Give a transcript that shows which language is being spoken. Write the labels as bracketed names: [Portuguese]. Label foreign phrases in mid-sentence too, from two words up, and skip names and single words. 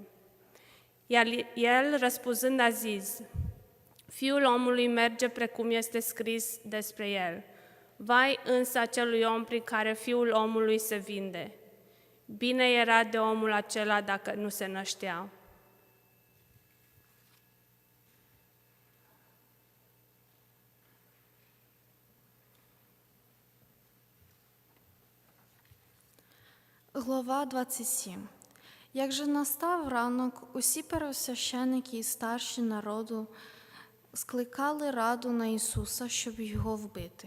[Romanian] Iar el, răspunzând, a zis: Fiul omului merge precum este scris despre el. Vai însă acelui om prin care Fiul omului se vinde. Bine era de omul acela dacă nu se năștea. [Ukrainian] Глава 27. Як же настав ранок, усі первосвященики і старші народу скликали раду на Ісуса, щоб його вбити.